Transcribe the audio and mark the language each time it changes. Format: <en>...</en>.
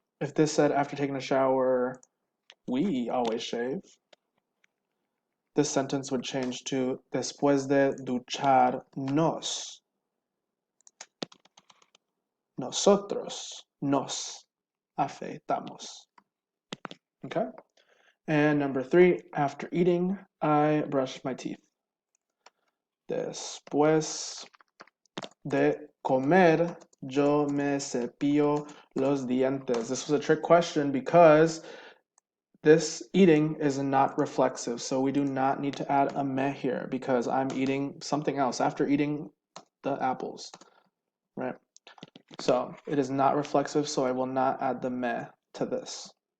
<en>If this said after taking a shower, we always shave, this sentence would change to</en> <es>después de ducharnos, nosotros nos afeitamos.</es> <en>Okay? And number 3, after eating, I brush my teeth.</en> <es>Después de comer, yo me cepillo los dientes.</es> <en>This was a trick question because this eating is not reflexive, so we do not need to add a me here because I'm eating something else after eating the apples, right? So it is not reflexive, so I will not add the me to this.</en>